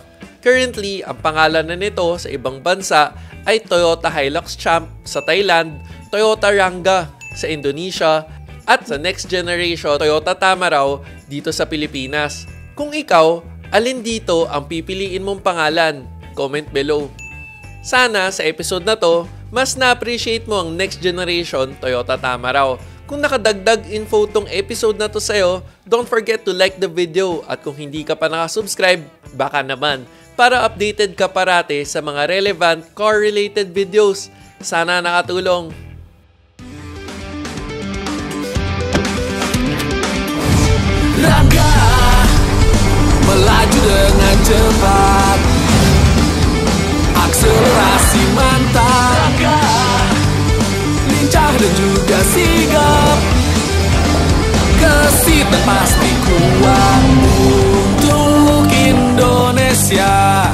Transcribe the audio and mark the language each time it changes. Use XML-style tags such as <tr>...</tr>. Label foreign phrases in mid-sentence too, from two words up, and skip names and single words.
<tl>Currently, ang pangalan na nito sa ibang bansa ay Toyota Hilux Champ sa Thailand, Toyota Rangga sa Indonesia, at sa</tl> <en>next generation</en> <tl>Toyota Tamaraw dito sa Pilipinas. Kung ikaw, alin dito ang pipiliin mong pangalan?</tl> <en>Comment below.</en> <tl>Sana sa episode na to, mas na-appreciate mo ang</tl> <en>next generation</en> <tl>Toyota Tamaraw. Kung nakadagdag info tong episode na to sa'yo,</tl> <en>don't forget to like the video</en> <tl>at kung hindi ka pa nakasubscribe, baka naman, para updated ka parate sa mga</tl> <en>relevant car-related videos.</en> <tl>Sana nakatulong.</tl> <id>Rangga melaju dengan cepat, akselerasi mantap. Rangga lincah dan juga sigap, gesit dan pasti kuat untuk Indonesia.</id>